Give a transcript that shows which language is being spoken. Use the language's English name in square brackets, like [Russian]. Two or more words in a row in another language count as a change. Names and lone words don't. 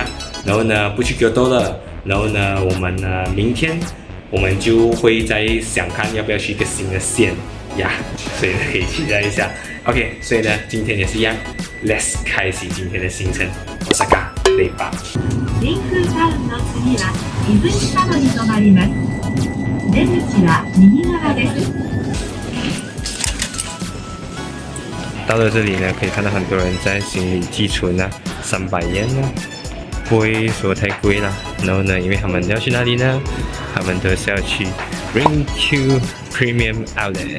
[Chinese] 然后呢，不去Kyoto了，然后呢，我们呢明天。我们就会再想看要不要去一个新的线所以呢可以期待一下。OK， 所以呢今天也是一样 ，Let's 开启今天的行程。Osaka 累吧。 [Japanese] 天空タウンの次は泉佐野に停まります。出口は右側です。 [Chinese] 到了这里呢，可以看到很多人在行李寄存300元呢。不会说太贵啦，然后呢，因为他们要去哪里呢？他们都是要去 Ring-Q Premium Outlet。